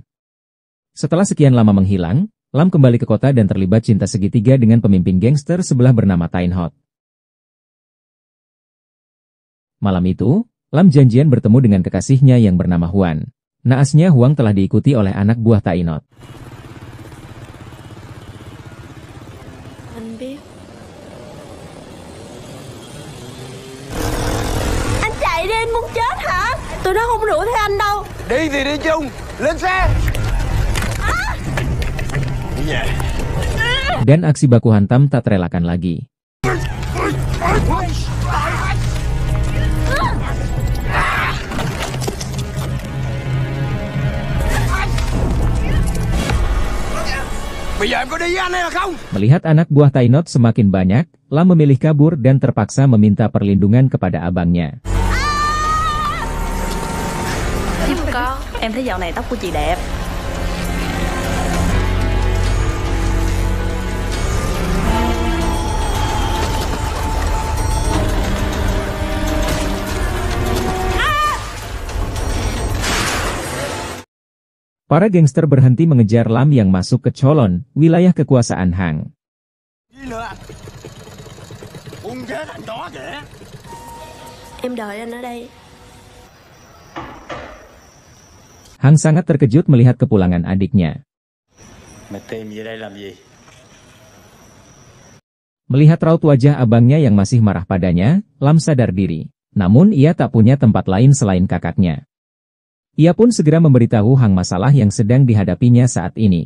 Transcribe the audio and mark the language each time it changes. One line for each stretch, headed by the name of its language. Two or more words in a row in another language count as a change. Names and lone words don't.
Indonesian: Setelah sekian lama menghilang, Lam kembali ke kota dan terlibat cinta segitiga dengan pemimpin gangster sebelah bernama Tain Hot. Malam itu, Lam janjian bertemu dengan kekasihnya yang bernama Huan. Naasnya Huang telah diikuti oleh anak buah Tain Hot.
Vietnamese: Anh biết. Anh chạy đi, anh muốn chết hả? Tụi nó không đuổi theo anh đâu. Đi thì đi chung, lên xe.
Indonesian: Dan aksi baku hantam tak terelakkan lagi. Melihat anak buah Tainot semakin banyak, Lam memilih kabur dan terpaksa meminta perlindungan kepada abangnya.
Vietnamese: Em thấy dạo này tóc của chị đẹp.
Indonesian: Para gangster berhenti mengejar Lam yang masuk ke Cholon, wilayah kekuasaan Hang.
Vietnamese: Em đợi anh ở đây.
Indonesian: Hang sangat terkejut melihat kepulangan adiknya. Melihat raut wajah abangnya yang masih marah padanya, Lam sadar diri. Namun ia tak punya tempat lain selain kakaknya. Ia pun segera memberitahu Hang masalah yang sedang dihadapinya saat ini.